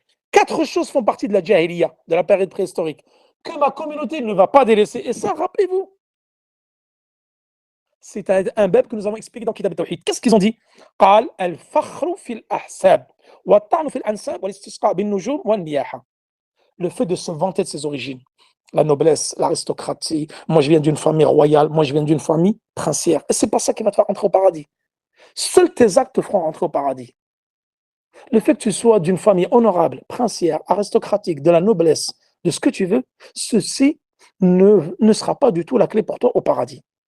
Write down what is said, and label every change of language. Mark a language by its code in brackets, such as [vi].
[fr] Quatre choses font partie de la jahiliya, de la période préhistorique, que ma communauté ne va pas délaisser. Et ça, rappelez-vous, c'est un bab que nous avons expliqué dans Kitab al-Tawhid. Qu'est-ce qu'ils ont dit? [ar] قال الفخر في الأحساب والطعن في الأنساب والاستسقاء بالنجوم والنياحة. [fr] Le fait de se vanter de ses origines, la noblesse, l'aristocratie. Moi, je viens d'une famille royale, moi, je viens d'une famille princière. Et c'est pas ça qui va te faire entrer au paradis. Seuls tes actes te feront rentrer au paradis. Le fait que tu sois d'une famille honorable, princière, aristocratique, de la noblesse, de ce que tu veux, ceci ne sera pas du tout la clé pour toi au paradis.